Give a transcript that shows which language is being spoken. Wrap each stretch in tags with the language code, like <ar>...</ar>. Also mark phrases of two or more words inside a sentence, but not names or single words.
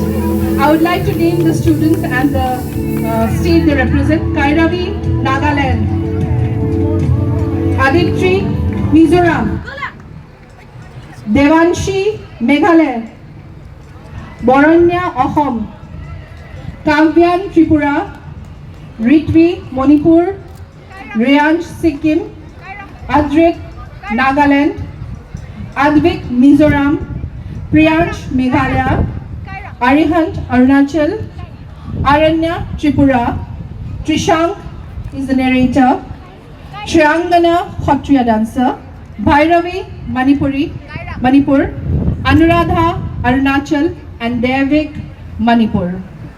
<en>I would like to name the students and the state they represent. Kairavi, Nagaland. Aditri, Mizoram. Devanshi, Meghalaya. Boranya, Ahom. Kavyan, Tripura. Ritvi, Manipur. Riyansh, Sikkim. Adrit, Nagaland, Advik, Mizoram, Priyansh, Meghalaya, Arihant, Arunachal, Aranya, Tripura, Trishank is the narrator, Shriyangana, Khatriya dancer, Bhairavi, Manipur, Anuradha, Arunachal, and Devik, Manipur.</en>